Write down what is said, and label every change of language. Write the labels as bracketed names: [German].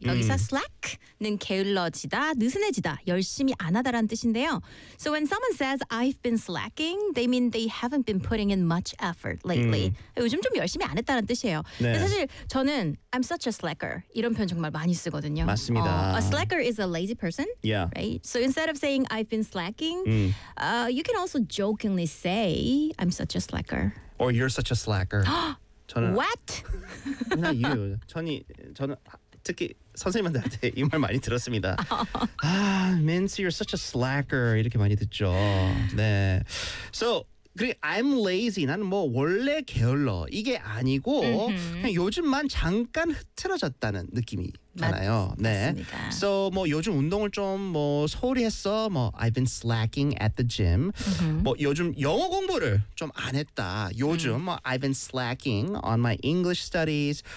[Korean] 여기서 slack는 게을러지다, 느슨해지다, 열심히 안 하다라는 뜻인데요. [English] So when someone says I've been slacking, they mean they haven't been putting in much effort lately. [Korean] 요즘 좀 열심히 안 했다는 뜻이에요. 네. 근데 사실 저는 [English] I'm such a slacker [Korean] 이런 표현 정말 많이 쓰거든요. 맞습니다. [English] A slacker is a lazy person. Yeah. Right? So instead of saying I've been slacking, you can also jokingly say I'm such a slacker. Or you're such a slacker. [Korean] 저는 [English] What? Not you. [Korean] 저는 특히 선생님한테 이 말 많이 들었습니다. [English] 아, Minsu, you're such a slacker. [Korean] 이렇게 많이 듣죠. [English] 네. So, [Korean] 그리고 [English] I'm lazy. [Korean] 나는 뭐 원래 게을러. 이게 아니고 그냥 요즘만 잠깐 흐트러졌다는 느낌이 잖아요. 네. 맞습니다. So 뭐 요즘 운동을 좀 뭐 소홀히 했어. [English] 뭐 I've been slacking at the gym. Mm-hmm. [Korean] 뭐 요즘 영어 공부를 좀 안 했다. 요즘 뭐 [English] I've been slacking on my English studies.